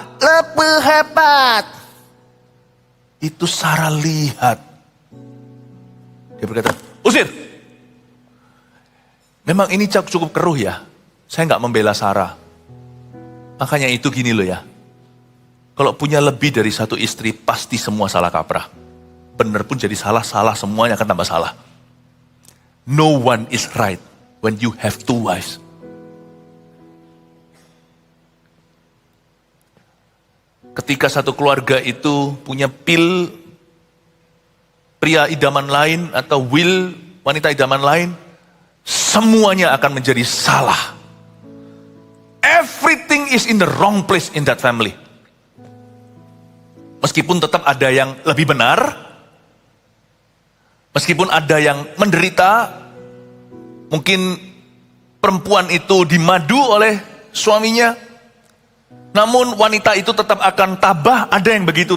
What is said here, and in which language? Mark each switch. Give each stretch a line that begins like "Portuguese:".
Indonesian: Lebih hebat. Itu Sarah lihat. Dia berkata, usir. Memang ini cukup keruh ya. Saya nggak membela Sarah. Makanya itu gini loh ya. Kalau punya lebih dari satu istri, pasti semua salah kaprah. Benar pun jadi salah semuanya akan tambah salah.
English: No one is right when you have two wives.
Indonesian: Ketika satu keluarga itu punya pria idaman lain atau wanita idaman lain, semuanya akan menjadi salah.
English: Everything is in the wrong place in that family.
Indonesian: Meskipun tetap ada yang lebih benar, meskipun ada yang menderita, mungkin perempuan itu dimadu oleh suaminya, namun wanita itu tetap akan tabah, ada yang begitu.